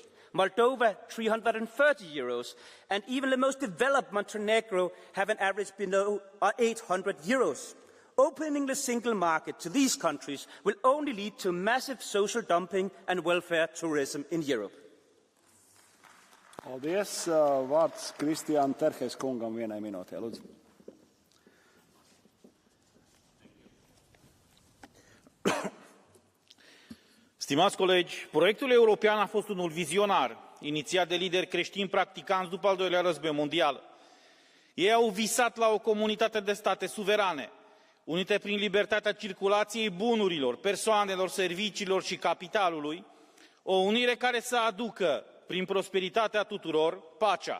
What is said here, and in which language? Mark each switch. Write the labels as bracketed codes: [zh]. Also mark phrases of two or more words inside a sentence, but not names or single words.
[en] Moldova, 330 euros, and even the most developed Montenegro have an average below 800 euros. Opening the single market to these countries will only lead to massive social dumping and welfare tourism in Europe. [lv] Paldies. Vārds Kristiāna Terhes kungam vienai minūtē, lūdzu. [ro] Stimați colegi, proiectul european a fost unul vizionar, inițiat de lideri creștini practicanți după al doilea război mondial. Ei au visat la o comunitate de state suverane, unite prin libertatea circulației bunurilor, persoanelor, serviciilor și capitalului, o unire care să aducă, prin prosperitatea tuturor, pacea.